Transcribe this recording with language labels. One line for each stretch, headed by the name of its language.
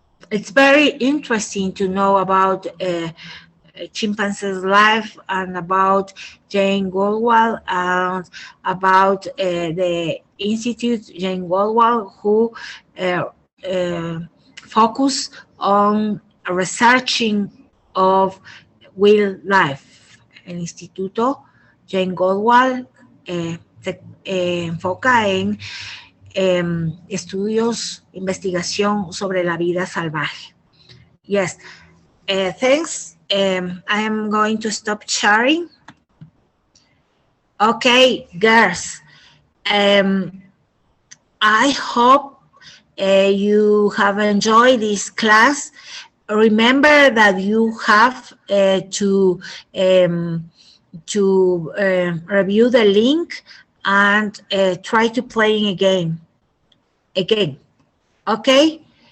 English: It's very interesting to know about chimpanzee's life and about Jane Goodwall and about the Institute Jane Goodwall, who focus on researching of wildlife.
Spanish: El Instituto Jane Goodwall se enfoca en estudios, investigación sobre la vida salvaje.
English: Yes, thanks. I am going to stop sharing. Okay, girls. I hope you have enjoyed this class. Remember that you have to review the link and try to play again. Okay?